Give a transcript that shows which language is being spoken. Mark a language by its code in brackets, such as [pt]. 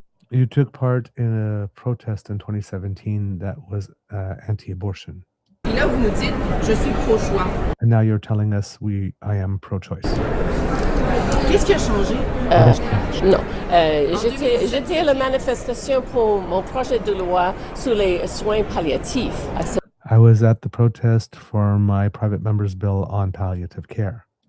[en] You took part in a protest in 2017 that was anti-abortion. [fr] Et là, vous nous dites, je suis pro-choix. [en] And now you're telling us I am pro-choice. [fr] Qu'est-ce qui a changé? Non. J'étais à la manifestation pour mon projet de loi sur les soins palliatifs. [en] I was at the protest for my private member's bill on palliative care.